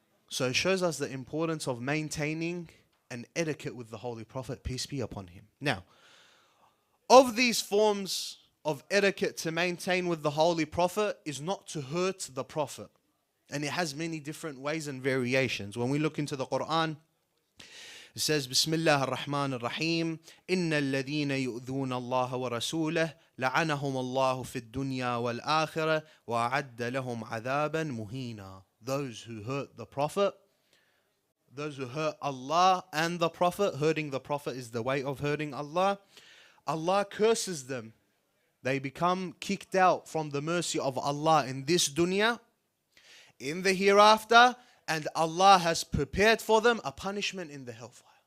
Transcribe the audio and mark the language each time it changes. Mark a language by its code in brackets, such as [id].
[en] So it shows us the importance of maintaining an etiquette with the Holy Prophet, peace be upon him. Now, of these forms of etiquette to maintain with the Holy Prophet is not to hurt the Prophet. And it has many different ways and variations. When we look into the Quran, it says, Bismillah ar-Rahman ar-Rahim, [ar] إِنَّ الَّذِينَ يُؤْذُونَ اللَّهَ وَرَسُولَهُ لَعَنَهُمُ اللَّهُ فِي الدُّنْيَا وَالْآخِرَةِ وَأَعَدَّ لَهُمْ عَذَابًا مُهِينًا. [en] Those who hurt the Prophet, those who hurt Allah and the Prophet, hurting the Prophet is the way of hurting Allah, Allah curses them. They become kicked out from the mercy of Allah in this dunya, in the hereafter, and Allah has prepared for them a punishment in the hellfire.